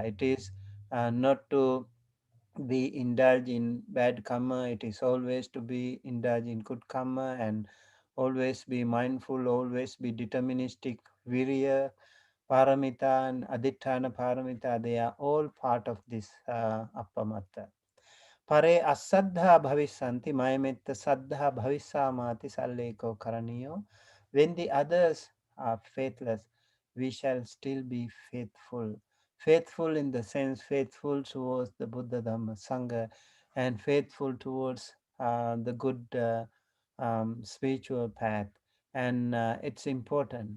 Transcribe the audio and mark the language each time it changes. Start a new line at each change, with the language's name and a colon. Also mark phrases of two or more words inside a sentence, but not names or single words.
English: It is not to be indulge in bad karma, it is always to be indulge in good karma, and always be mindful, always be deterministic.
Pali: Virya paramita
English: and
Pali: aditthana paramita,
English: they are all part of this appamatta.
Pali: Pare asaddha bhavisanti mayametta saddha bhavisamati salleko karaniyo.
English: When the others are faithless, we shall still be faithful. Faithful in the sense faithful towards the Buddha Dhamma Sangha, and faithful towards the good spiritual path. And it's important.